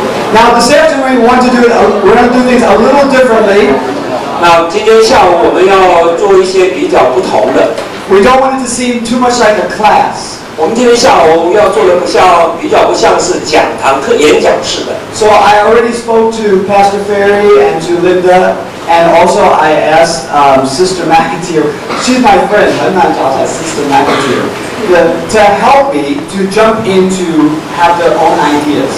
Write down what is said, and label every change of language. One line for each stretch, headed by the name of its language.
English: Now this afternoon we want to we're going to do things a little differently.
Chinese: 那今天下午我们要做一些比较不同的。
English: We don't want it to seem too much like a class.
Chinese: 我们今天下午要做的比较不像是讲堂课演讲式的。
English: So I already spoke to Pastor Ferry and to Linda, and also I asked Sister McIntyre. She's my friend, Sister McIntyre, to help me to jump into have their own ideas.